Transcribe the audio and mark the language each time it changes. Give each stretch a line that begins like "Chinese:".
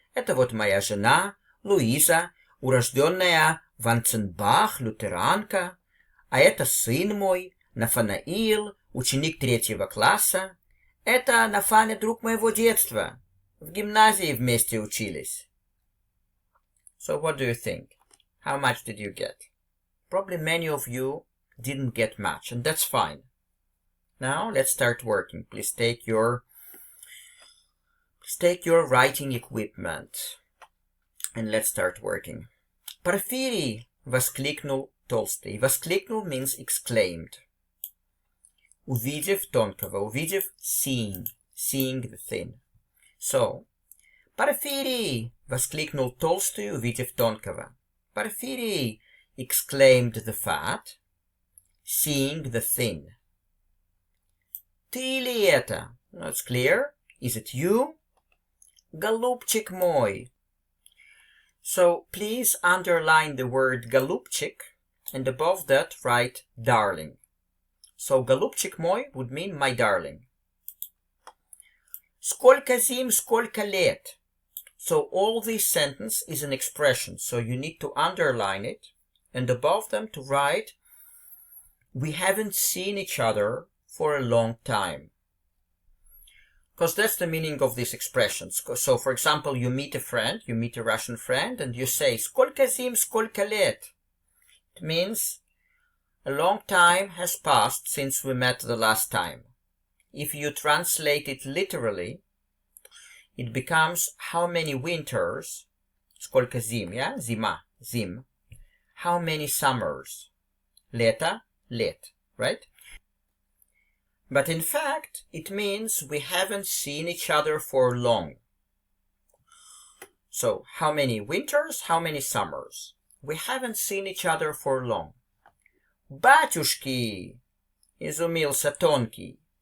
Russian: Это вот моя жена, Луиза, урожденная Ванценбах, лютеранка. А это сын мой, Нафанаил, ученик 3 класса. Это Нафаня, друг моего детства. В гимназии вместе учились.
English: So what do you think? How much did you get? Probably many of you didn't get much, and that's fine. Now let's start working. Please take your writing equipment, and let's start working.
Russian: Порфирий! Воскликнул Толстый.
English: Воскликнул means exclaimed.
Russian: Увидев Тонкого.
English: Увидев seeing the thin. So, Порфирий!
Russian: Воскликнул Толстый, увидев Тонкого.
English: Porfiry! Exclaimed the fat, seeing the thin.
Russian: Ты ли это,
English: It's clear. Is it you?
Russian: Голубчик мой.
English: So please underline the word голубчик and above that write darling. So
Russian: голубчик мой
English: would mean my darling.
Russian: Сколько зим, сколько лет.
English: So all this sentence is an expression, so you need to underline it and above them to write we haven't seen each other for a long time. Because that's the meaning of these expressions. So, for example, you meet a Russian friend, and you say,
Russian: Сколько зим, сколько лет?
English: It means a long time has passed since we met the last time. If you translate it literally, it becomes how many winters,
Russian: сколько зим,
English: yeah?
Russian: Зима, зим.
English: How many summers?
Russian: Лето, лет,
English: right? But in fact, it means we haven't seen each other for long. So, how many winters, how many summers? We haven't seen each other for long.
Russian: Батюшки! Изумился Тонкий.